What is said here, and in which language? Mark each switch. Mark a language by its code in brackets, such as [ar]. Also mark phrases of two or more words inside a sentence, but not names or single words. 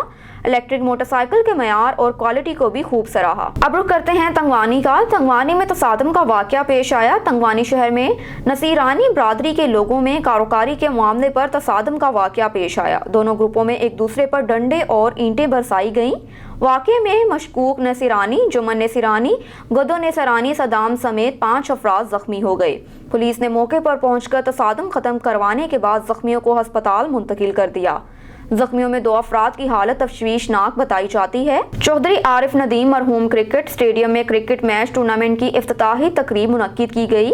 [en] electric motorcycle [ur] کے معیار اور کوالٹی کو بھی خوب سراہا. اب رخ کرتے ہیں تنگوانی کا۔ تنگوانی میں تصادم کا واقعہ پیش آیا. تنگوانی شہر میں نصیرانی برادری کے لوگوں میں کاروکاری کے معاملے پر تصادم کا واقعہ پیش آیا. دونوں گروپوں میں ایک دوسرے پر ڈنڈے اور اینٹیں برسائی گئیں واقعے میں مشکوک نصیرانی، جمن نصیرانی، گدو نصیرانی صدام سمیت 5 افراد زخمی ہو گئے۔ پولیس نے موقع پر پہنچ کر تصادم ختم کروانے کے بعد زخمیوں کو ہسپتال منتقل کر دیا۔ زخمیوں میں 2 افراد کی حالت تشویشناک بتائی جاتی ہے۔ چودھری عارف ندیم مرحوم کرکٹ اسٹیڈیم میں کرکٹ میچ ٹورنامنٹ کی افتتاحی تقریب منعقد کی گئی۔